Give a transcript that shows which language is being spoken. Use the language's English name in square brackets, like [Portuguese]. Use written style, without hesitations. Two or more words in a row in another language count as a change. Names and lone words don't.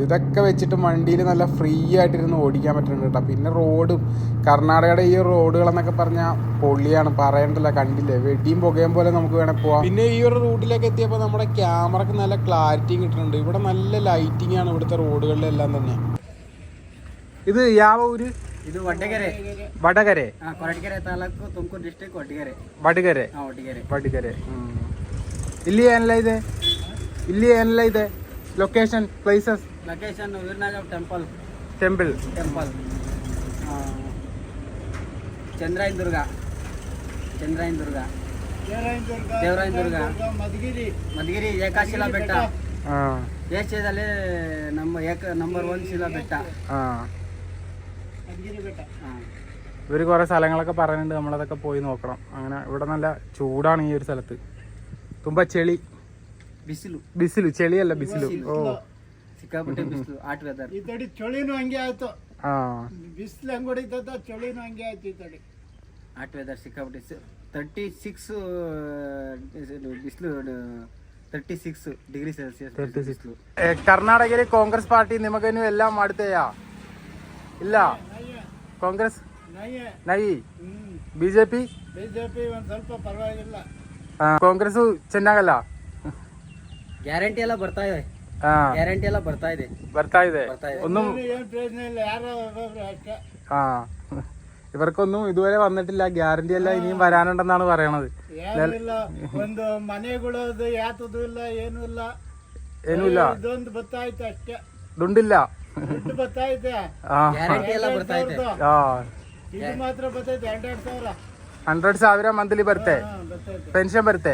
[Malayalam] ഇതൊക്കെ വെച്ചിട്ട് വണ്ടിയിൽ നല്ല ഫ്രീ ആയിട്ടിരുന്ന് ഓടിക്കാൻ പറ്റുന്നുണ്ട് കേട്ടോ. പിന്നെ റോഡും കർണാടകയുടെ ഈ റോഡുകളെന്നൊക്കെ പറഞ്ഞാൽ പൊള്ളിയാണ്, പറയണ്ടല്ലോ. കണ്ടില്ലേ, വെടിയും പുകയും പോലെ നമുക്ക് വേണേൽ പോവാം. പിന്നെ ഈ ഒരു റൂട്ടിലേക്ക് എത്തിയപ്പോൾ നമ്മുടെ ക്യാമറക്ക് നല്ല ക്ലാരിറ്റിയും കിട്ടുന്നുണ്ട്. ഇവിടെ നല്ല ലൈറ്റിംഗ് ആണ് ഇവിടുത്തെ റോഡുകളിലെല്ലാം തന്നെ. [Kannada] ഇത് ಯಾವ ಊರು? ಇದು ವಡಗೆರೆ. ವಡಗೆರೆ, ಕೊರಟಗೆರೆ ತಾಲೂಕು, ತುಮಕೂರು ಡಿಸ್ಟ್ರಿಕ್ಟ್, ವಡಗೆರೆ. ವಡಗೆರೆ. ಇಲ್ಲಿ ಏನೆಲ್ಲ ಇದೆ [English] location, places? [Kannada] ಲೊಕೇಶನ್ ವೀರನಾಗ ಟೆಂಪಲ್, ಚಂದ್ರಾಯನ ದುರ್ಗ, ದೇವರಾಯನ ದುರ್ಗ, ಮಧುಗಿರಿ ಏಕಾಶಿಲಾ ಬೆಟ್ಟ. ಏಷ್ಯಾದಲ್ಲಿ ನಂಬರ್ 1 ಶಿಲಾ ಬೆಟ್ಟ. [Malayalam] ഇവർ കുറേ സ്ഥലങ്ങളൊക്കെ പറയുന്നുണ്ട്, നമ്മളതൊക്കെ പോയി നോക്കണം. അങ്ങനെ ഇവിടെ നല്ല ചൂടാണ് ഈ ഒരു സ്ഥലത്ത്. [Kannada] ತುಂಬ ಚಳಿ, ಬಿಸಿಲು ಚಳಿಯಲ್ಲ, ಬಿಸಿಲು. ಸಿಕ್ಕಾಪಟ್ಟೆ ಬಿಸಿಲು, [English] hot weather. [Kannada] ಈ ತಡಿ ಚಳಿನೂ ಹಂಗೆ ಆಯ್ತು. ಬಿಸಿಲು ಹೆಂಗ್ ಹೊಡಿತದ, ಚಳಿನೂ ಹಂಗೆ ಆಯ್ತು ಈ ತಡಿ. [English] hot weather [Kannada] ಸಿಕ್ಕಾಪಟ್ಟೆ. 36 ಬಿಸಿಲು, 36 [English] degree Celsius [Kannada] ಬಿಸಿಲು. ಕರ್ನಾಟಕದಲ್ಲಿ ಕಾಂಗ್ರೆಸ್ ಪಾರ್ಟಿ ನಿಮಗೇನು ಎಲ್ಲ ಮಾಡ್ತೇಯಾ? ಇಲ್ಲ, ಕಾಂಗ್ರೆಸ್ ನೈ. ಬಿಜೆಪಿ ಒಂದ್ ಸ್ವಲ್ಪ ಪರವಾಗಿಲ್ಲ. ಕಾಂಗ್ರೆಸ್ ಚೆನ್ನಾಗಲ್ಲ. ಗ್ಯಾರಂಟಿ ಎಲ್ಲ ಬರ್ತಾ ಇದೆ. [Malayalam] ഒന്നും [Kannada] ಏನ್ ಪ್ರಯೋಜನ ಇಲ್ಲ, ಯಾರೋ ಒಬ್ಬೊಬ್ರು ಅಷ್ಟೇ. [Malayalam] ഇവർക്കൊന്നും ഇതുവരെ വന്നിട്ടില്ല. ഗ്യാരണ്ടി അല്ല, ഇനിയും വരാനുണ്ടെന്നാണ് പറയണത്. [Kannada] ಏನಿಲ್ಲ, ಒಂದು ಮನೆಗಳು ಯಾತದು ಇಲ್ಲ, ಏನೂ ಇಲ್ಲ. ಇದೊಂದು ಬತ್ತಾಯ್ತು ಅಷ್ಟೇ. ದುಡ್ಡಿಲ್ಲ, ದುಡ್ಡು ಬತ್ತಾಯ್ತೆ. ಗ್ಯಾರಂಟಿ ಎಲ್ಲ ಬರ್ತಾ ಇದೆ. ಇದು ಮಾತ್ರ ಬತ್ತೈತೆ 100,000 ಮಂತ್ಲಿ ಬರುತ್ತೆ. ಪೆನ್ಷನ್ ಬರುತ್ತೆ.